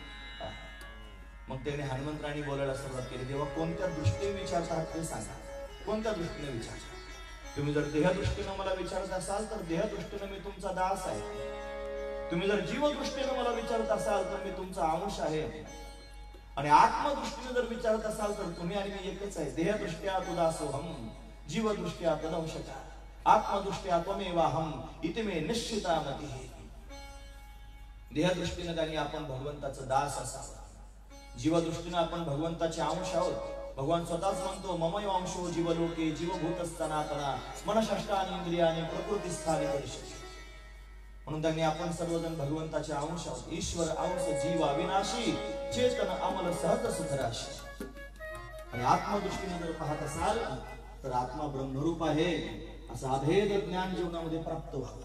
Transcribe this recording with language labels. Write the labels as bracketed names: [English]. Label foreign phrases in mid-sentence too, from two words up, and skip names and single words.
[Marathi] मग त्याने हनुमंतरायांनी बोलायला सुरुवात केली, तेव्हा कोणत्या दृष्टीने विचारता ते सांगा, कोणत्या दृष्टीने विचारता? तुम्ही जर देह दृष्टीने मला विचारत असाल तर देह दृष्टीने मी तुमचा दास आहे. तुम्ही जर जीव दृष्टीने मला विचारत असाल तर मी तुमचा अंश आहे. आणि आत्मदृष्टीने जर विचारत असाल तर तुम्ही आणि मी एकच आहे. [Sanskrit] देह दृष्ट्या तु दासोहम, जीव दृष्ट्या तदंशका, आत्मदृष्ट्या त्वमेवाहम इति मे निश्चिता मतिः. [Marathi] देह दृष्टीने त्यांनी आपण भगवंताचं दास असावं, जीवदृष्टीने आपण भगवंताचे अंश आहोत. भगवान स्वतःच म्हणतो, [Sanskrit] ममय अंशो जीवलोके जीवभूत सनातना मनषष्टानि इंद्रियानि प्रकृतिस्थानी परिषद. [Marathi] म्हणून त्यांनी आपण सर्वजण भगवंताचे अंश आहोत. [Awadhi] ईश्वर अंश जीव अविनाशी, चेतन अमल सहज सुखराशी. [Marathi] आणि आत्मदृष्टीने जर पाहत असाल तर आत्मा ब्रह्मरूप आहे असं अभेद ज्ञान जीवनामध्ये प्राप्त व्हावं.